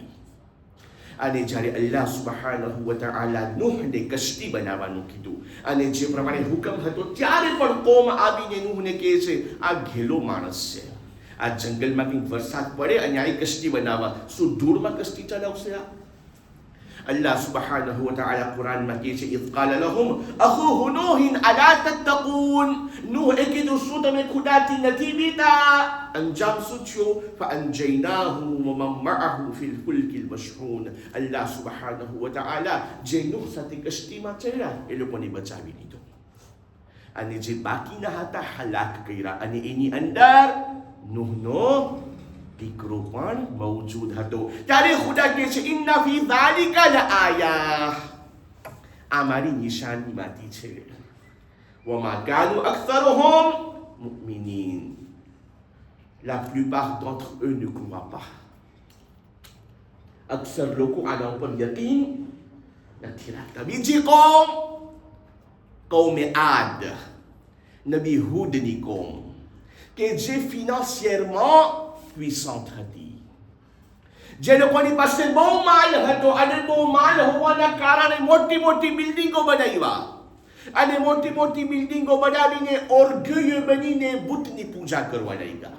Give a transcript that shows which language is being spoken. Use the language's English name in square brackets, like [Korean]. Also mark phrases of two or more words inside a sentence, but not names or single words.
[Gujarati] અને જ્યારે [Arabic] الله سبحانه وتعالى [Gujarati] નૂહને કશ્તી બનાવવાનું કીધું અને જે પ્રમાણે હુકમ હતો ત્યારે પણ કોમ આવીને નૂહને કહે છે આ ઘેલો માણસ છે, આ જંગલમાં કંઈક વરસાદ પડે અને આ કશ્તી બનાવવા, શું ધૂળમાં કશ્તી ચલાવશે? આ [Arabic] الله سبحانه وتعالى [Gujarati] कुरान में કહે છે [Arabic] إذ قال لهم أخوهم نوح ألا تتقون, [Gujarati] નૂહ એ કીધું શું તમે ખુદાથી નથી બીતા? અંજામ શું થયો? [Arabic] فأنجيناه ومن معه في الفلك المشحون. الله سبحانه وتعالى [Gujarati] જે નૂહ સાથે કશ્તીમાં ચડ્યા એ લોકોને બચાવી લીધો અને જે બાકીના હતા હલાક કર્યા, અને એની અંદર નૂહનો દીકરો પણ મૌજૂદ હતો. ત્યારે ખુદા કહે છે [Arabic] إن في ذلك لآية, [Gujarati] આ મારી નિશાનીમાંથી છે. [Arabic] وما كان أكثرهم مؤمنين, [French] la plupart d'entre eux ne croient pas. [Gujarati] અક્સર લોકો આના ઉપર યકીન નથી રાખતા. બીજી કોમ કૌમે આદ, નબી હૂદની કોમ કે જે ફિનાન્સિયરમાં puissante હતી, જે લોકોની પાસે બહુ માલ હતો અને બહુ માલ હોવાના કારણે મોટી મોટી બિલ્ડિંગો બનાવ્યા અને મોટી મોટી બિલ્ડિંગો બનાવીને ઓર્ગલ્ય બનીને બુતની પૂજા કરવા લાગ્યા.